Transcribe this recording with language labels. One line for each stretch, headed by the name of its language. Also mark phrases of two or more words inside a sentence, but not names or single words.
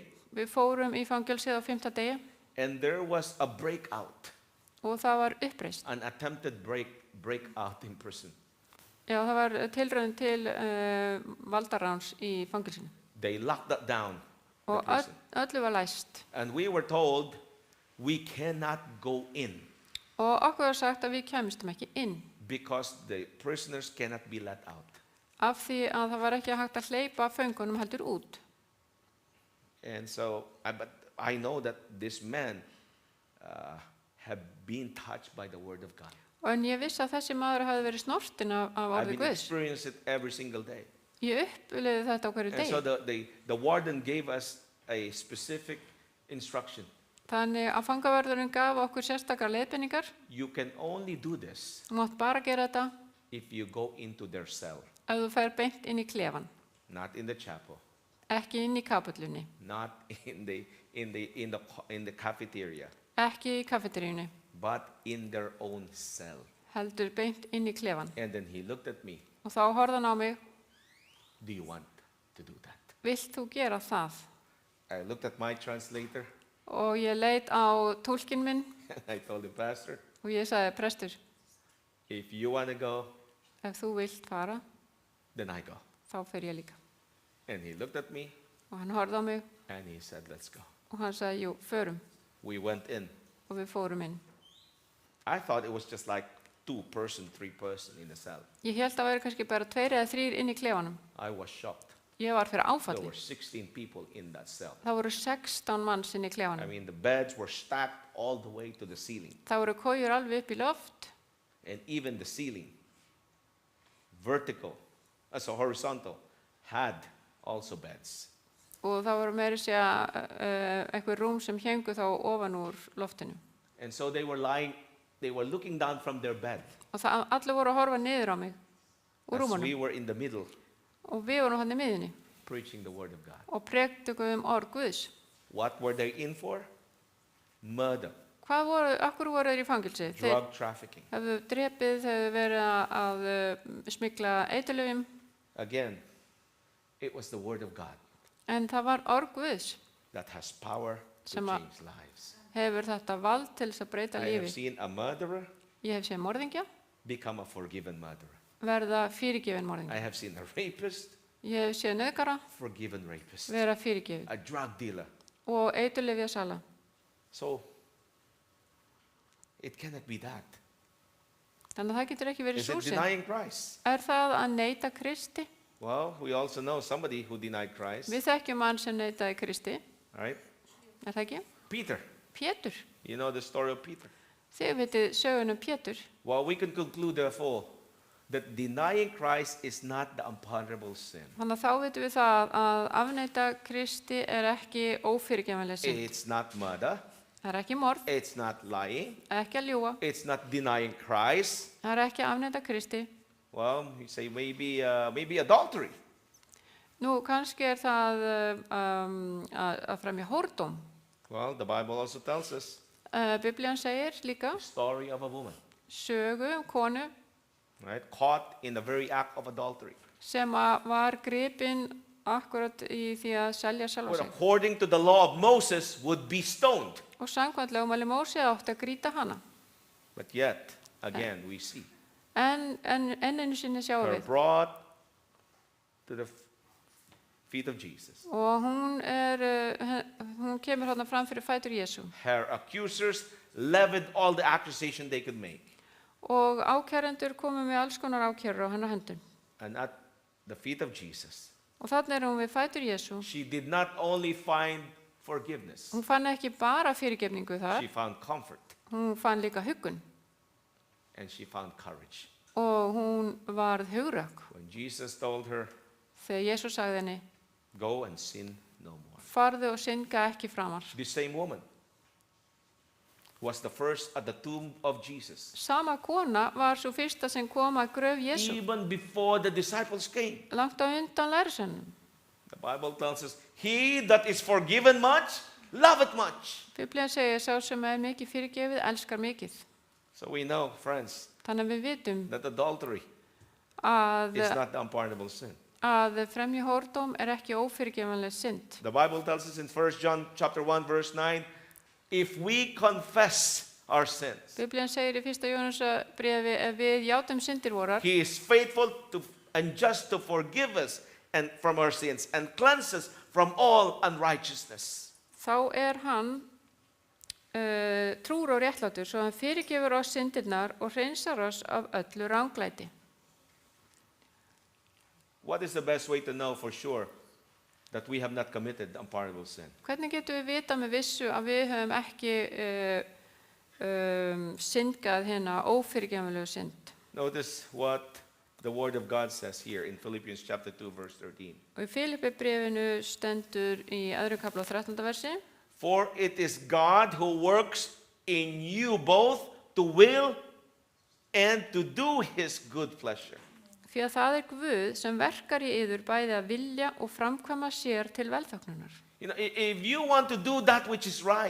Icelandic: Við fórum í fangelsið á 5. degi
English: and there was a breakout,
Icelandic: og það var uppreist.
English: an attempted breakout in prison.
Icelandic: Já, það var tilraun til valdaráns í fangelsinu.
English: They locked that down, the
Icelandic: Og
English: prison.
Icelandic: öllu var læst.
English: And we were told we cannot go in
Icelandic: Og okkur var sagt að við kæmistum ekki inn.
English: because the prisoners cannot be let out.
Icelandic: Af því að það var ekki hægt að hleypa föngunum heldur út.
English: And so, but I know that this man have been touched by the word of God.
Icelandic: En ég vissi að þessi maður hafi verið snortinn af
English: I've
Icelandic: orði
English: been
Icelandic: Guðs.
English: experiencing it every single day.
Icelandic: Ég upplifði þetta á hverju
English: And so
Icelandic: degi.
English: the warden gave us a specific instruction.
Icelandic: Þannig að fangavörðurinn gaf okkur sérstakar leiðbeiningar.
English: You can only do this
Icelandic: Þú mátt bara gera þetta
English: if you go into their cell,
Icelandic: ef þú fer beint inn í klefan,
English: not in the chapel,
Icelandic: ekki inn í kapullunni,
English: not in the cafeteria,
Icelandic: ekki í kafeteríunni,
English: but in their own cell.
Icelandic: heldur beint inn í klefan.
English: And then he looked at me.
Icelandic: Og þá horfði hann á mig,
English: Do you want to do that?
Icelandic: vilt þú gera það?
English: I looked at my translator
Icelandic: Og ég leit á túlkinn minn
English: and I told him, Pastor,
Icelandic: og ég sagði, prestur,
English: if you want to go,
Icelandic: ef þú vilt fara,
English: then I go.
Icelandic: þá fer ég líka.
English: And he looked at me
Icelandic: Og hann horfði á mig
English: and he said, let's go.
Icelandic: og hann sagði, jú, förum.
English: We went in.
Icelandic: Og við fórum inn.
English: I thought it was just like 2-person, 3-person in a cell.
Icelandic: Ég held að vera kannski bara 2 eða 3 inn í klefanum.
English: I was shocked.
Icelandic: Ég var fyrir
English: There
Icelandic: áfalli.
English: were 16 people in that cell.
Icelandic: Það voru 16 manns inn í
English: I
Icelandic: klefanum.
English: mean, the beds were stacked all the way to the ceiling.
Icelandic: Það voru kojur alveg upp í loft
English: And even the ceiling, vertical, so horizontal, had also beds.
Icelandic: og það voru meiri segja einhver rúm sem héngu þá ofan úr loftinu.
English: And so they were looking down from their bed
Icelandic: Og allir voru að horfa niður á mig úr
English: as we
Icelandic: rúmunum.
English: were in the middle
Icelandic: Og við vorum hann í miðinni
English: preaching the word of God.
Icelandic: og predikuðum orð Guðs.
English: What were they in for? Murder,
Icelandic: Akkur voru þeir í fangilsi? Þeir
English: drug trafficking.
Icelandic: hefðu drepið, þeir hefðu verið að smygla eiturlyfjum,
English: Again, it was the word of God
Icelandic: en það var orð Guðs.
English: that has power to
Icelandic: Sem að-
English: change lives.
Icelandic: Hefur þetta vald til þess að breyta
English: I have
Icelandic: lífi.
English: seen a murderer
Icelandic: Ég hef séð morðingja
English: become a forgiven murderer.
Icelandic: verða fyrirgefin
English: I
Icelandic: morðingja.
English: have seen a rapist
Icelandic: Ég hef séð nauðgara
English: forgiven rapist.
Icelandic: vera fyrirgefin
English: A drug dealer.
Icelandic: og eiturlyfja sala.
English: So, it cannot be that.
Icelandic: Þannig að það getur ekki verið
English: Is it
Icelandic: súsin.
English: denying Christ?
Icelandic: Það að neita Kristi?
English: Well, we also know somebody who denied Christ,
Icelandic: Við þekkjum mann sem neitaði Kristi,
English: right?
Icelandic: er það ekki?
English: Peter.
Icelandic: Pétur.
English: You know the story of Peter.
Icelandic: Þið vitið sögunum Pétur.
English: Well, we can conclude, therefore, that denying Christ is not the unpardonable sin.
Icelandic: Þannig að þá vitum við það að afneita Kristi er ekki ófyrirgefanleg synd.
English: It's not murder.
Icelandic: Það er ekki morð,
English: It's not lying.
Icelandic: ekki að ljúga,
English: It's not denying Christ.
Icelandic: það er ekki að afneita Kristi.
English: Well, you say maybe adultery.
Icelandic: Nú, kannski er það að fremja hórdóm.
English: Well, the Bible also tells us
Icelandic: Biblían segir líka
English: the story of a woman,
Icelandic: sögu konu
English: right? Caught in the very act of adultery.
Icelandic: sem var gripin akkurat í því að selja sjálfa
English: Well,
Icelandic: sig.
English: according to the law of Moses, would be stoned.
Icelandic: Og samkvæmt lögmæli Móse átti að grýta hana.
English: But yet, again, we see
Icelandic: En einu sinni sjáum
English: her
Icelandic: við.
English: brought to the feet of Jesus.
Icelandic: Og hún kemur hérna fram fyrir fætur Jésu.
English: Her accusers levied all the accusation they could make.
Icelandic: Og ákærendur komu með alls konar ákærur á hennar höndum.
English: And at the feet of Jesus,
Icelandic: Og þannig hún við fætur Jésu.
English: she did not only find forgiveness,
Icelandic: Hún fann ekki bara fyrirgefningu þar,
English: she found comfort
Icelandic: hún fann líka huggun.
English: and she found courage.
Icelandic: Og hún varð hugrakk.
English: When Jesus told her,
Icelandic: Þegar Jésu sagði henni,
English: go and sin no more.
Icelandic: farðu og synga ekki framar.
English: This same woman was the first at the tomb of Jesus.
Icelandic: Sama kona var svo fyrsta sem kom að gröf Jésu.
English: Even before the disciples came.
Icelandic: Langt á undan lærisveinum.
English: The Bible tells us, he that is forgiven much, loveth much.
Icelandic: Biblían segir sá sem er mikið fyrirgefið, elskar mikið.
English: So we know, friends,
Icelandic: Þannig að við vitum
English: that adultery
Icelandic: að,
English: is not the unpardonable sin.
Icelandic: að fremja hórdóm er ekki ófyrirgefanleg synd.
English: The Bible tells us in 1 John chapter 1 verse 9, if we confess our sins,
Icelandic: Biblían segir í 1. Jóhannesarbréfi ef við játum syndir vorar,
English: he is faithful and just to forgive us and from our sins and cleanse us from all unrighteousness.
Icelandic: þá er hann trúr og réttlátur, svo hann fyrirgefur oss syndirnar og hreinsar oss af öllu ranglæti.
English: What is the best way to know for sure that we have not committed unpardonable sin?
Icelandic: Hvernig getum við vita með vissu að við höfum ekki syndgað hérna ófyrirgefanlegu synd?
English: Notice what the word of God says here in Philippians chapter 2 verse 13.
Icelandic: Og í Filipi bréfinu stendur í öðru kafla á 13. versi,
English: For it is God who works in you both to will and to do his good pleasure.
Icelandic: Því að það er Guð sem verkar í yður bæði að vilja og framkvæma sér til velþóknunar.
English: You know, if you want to do that which is right,